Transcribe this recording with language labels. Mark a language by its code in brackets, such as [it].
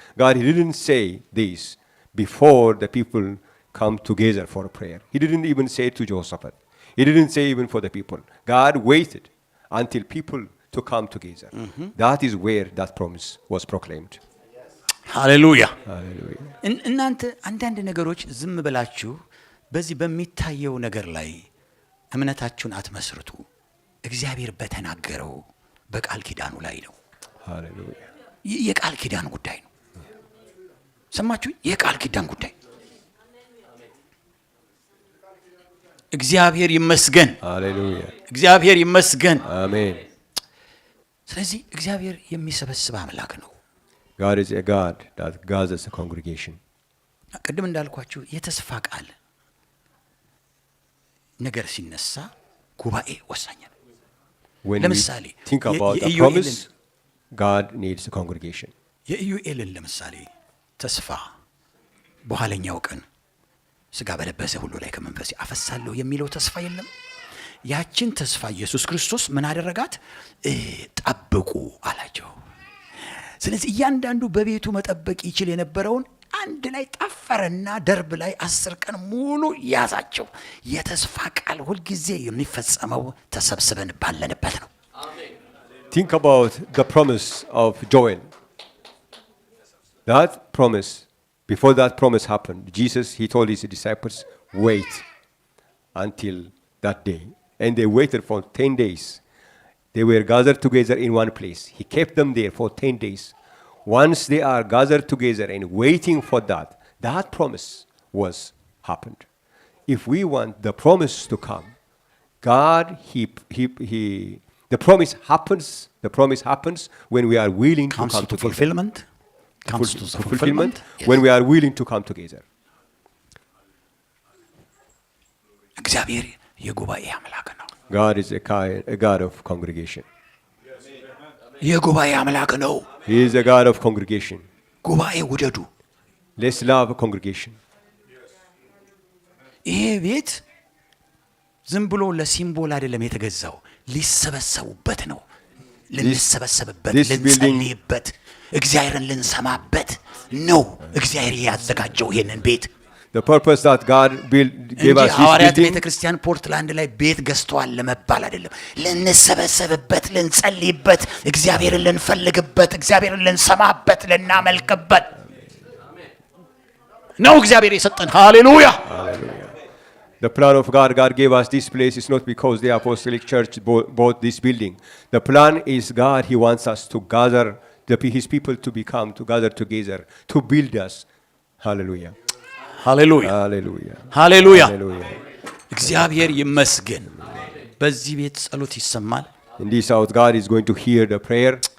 [en] God, He didn't say this before the people come together for a prayer. He didn't even say it to Jehoshaphat. He didn't say even for the people. God waited until people to come together. That is where that promise was proclaimed. [am] ሃሌሉያ። [en] Hallelujah. [am] እናንተ አንዳንድ ነገሮች ዝም ብላችሁ በዚህ በሚታየው ነገር ላይ እምነታችሁን አትመስርቱ። እግዚአብሔር በተናገረው በቃል ኪዳኑ ላይ ነው። [en] Hallelujah. [am] የቃል ኪዳን ጉዳይ ነው። ሰማችሁ? የቃል ኪዳን ጉዳይ። እግዚአብሔር ይመስገን። [en] Hallelujah. [am] እግዚአብሔር ይመስገን። [en] Amen. [am] ስለዚህ እግዚአብሔር የሚሰበስብ አምላክ ነው። [en] God is a God that gathers a congregation. [am] ቅድም እንዳልኳችሁ የተስፋ ቃል ነገር ሲነሳ ጉባኤ ወሳኝ ነው። [en] When we [am] ለምሳሌ [en] think about the [am] የኢዩኤልን [en] promise, God needs a congregation. [am] የኢዩኤልን ለምሳሌ ተስፋ በኋለኛው ቀን ስጋ በለበሰ ሁሉ ላይ ከመንፈሴ አፈሳለሁ የሚለው ተስፋ የለም። ያችን ተስፋ ኢየሱስ ክርስቶስ ምን አደረጋት? ጠብቁ አላቸው። ስለዚህ እያንዳንዱ በቤቱ መጠበቅ ይችል የነበረውን አንድ ላይ ጠፈረና ደርብ ላይ 10 ቀን ሙሉ ያዛቸው። የተስፋ ቃል ሁልጊዜ የሚፈጸመው ተሰብስበን ባለንበት ነው። [en] Think about the promise of Joel. That promise, before that promise happened, Jesus, He told His disciples, wait until that day. And they waited for 10 days. They were gathered together in one place. He kept them there for 10 days. Once they are gathered together and waiting for that, that promise was happened. If we want the promise to come, God, the promise happens when we are willing to come together. fulfillment comes to the fulfillment when we are willing to come together. [am] እግዚአብሔር የጉባኤ አምላክ ነው። [en] God is a God of congregation. [am] የጉባኤ አምላክ ነው። [en] He is a God of congregation. [am] ጉባኤ ውደዱ። [en] Let's love a congregation. [am] ይሄ ቤት ዝም ብሎ ለሲምቦል አይደለም የተገዛው፣ ሊሰበሰቡበት ነው። ልንሰበሰብበት፣ ልንጸልይበት፣ እግዚአብሔርን ልንሰማበት ነው እግዚአብሔር ያዘጋጀው ይሄንን ቤት። [en] The purpose that God gave us this [am] ሐዋርያት [en] building. [am] ቤተ ክርስቲያን ፖርትላንድ ላይ ቤት ገዝተዋል ለመባል አይደለም። ልንሰበሰብበት፣ ልንጸልይበት፣ እግዚአብሔርን ልንፈልግበት፣ እግዚአብሔርን ልንሰማበት፣ ልናመልክበት ነው እግዚአብሔር የሰጠን። ሃሌሉያ! [en] The plan of God gave us this place is not because the Apostolic Church bought this building. The plan is God, He wants us to gather, His people to become, to gather together, to build us. Hallelujah. [am] ሃሌሉያ! [en] Hallelujah. [am] ሃሌሉያ! [en] Hallelujah. [am] እግዚአብሔር ይመስገን። በዚህ ቤት ጸሎት ይሰማል። [en] In this house, God is going to hear the prayer.